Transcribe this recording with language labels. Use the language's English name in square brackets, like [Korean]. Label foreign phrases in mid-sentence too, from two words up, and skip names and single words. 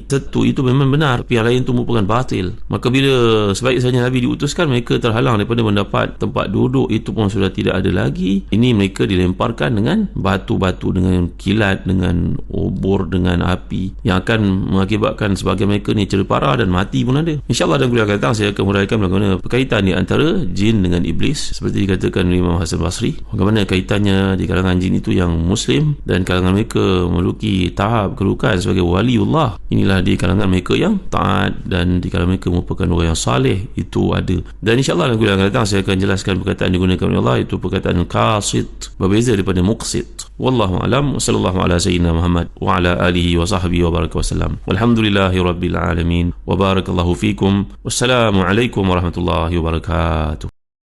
[Malay] Satu itu memang benar, tapi yang lain itu merupakan batil. Maka bila sebaik saja Nabi diutuskan, mereka terhalang daripada mendapat tempat duduk itu pun sudah tidak ada lagi. Ini mereka dilemparkan dengan batu-batu, dengan kilat, dengan obor, dengan api, yang akan mengakibatkan sebahagian mereka ni cedera parah dan mati pun ada. InsyaAllah dalam kuliah akan datang saya akan huraikan bagaimana berkaitan di antara jin dengan iblis, seperti dikatakan oleh Imam Hasan Basri, bagaimana kaitannya di kalangan jin itu yang muslim, dan kalangan mereka memiliki tahap kedudukan sebagai waliullah. Inilah di kalangan mereka yang taat, dan di kalangan mereka merupakan orang yang saleh, itu ada. Dan insyaAllah dalam kuliah akan datang saya akan jelaskan perkataan digunakan oleh Allah, itu perkataan qasid, berbeza daripada muqsid. [Arabic] والله أعلم، صلى الله على سيدنا محمد وعلى آله وصحبه وبارك وسلم. والحمد لله رب العالمين، وبارك الله فيكم. والسلام عليكم ورحمة الله وبركاته.